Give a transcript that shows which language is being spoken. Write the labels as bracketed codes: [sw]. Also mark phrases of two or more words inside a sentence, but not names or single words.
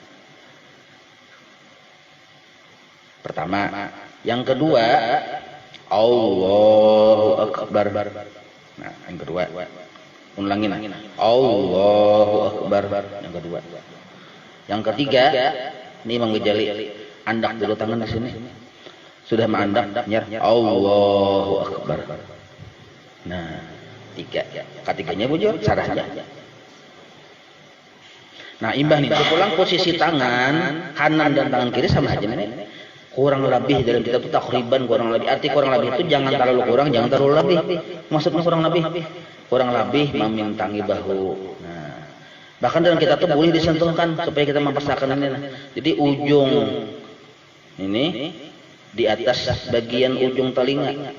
[id] Pertama, yang kedua Allahu Akbar. Nah, yang kedua. Ulangin. Allahu Akbar yang kedua. [bjn] Yang ketiga, ini Imam Ghazali, andak dulu tangan di sini. Sudah mengandak, nyar Allahu Akbar. [id] Nah, 3. [bjn] Ketiganya bujur, sarahnya. Nah, imbah nih, pulang posisi tangan kanan dan tangan kiri sama aja nih. [id] Kurang lebih dalam kita itu takriban kurang lebih. Arti kurang lebih itu jangan terlalu kurang, jangan terlalu lebih. Maksudnya kurang lebih. Kurang lebih memintangi bahu. Nah, bahkan dalam kita tuh boleh disentuhkan supaya kita mempersakan ini. Jadi ujung ini di atas bagian ujung telinga.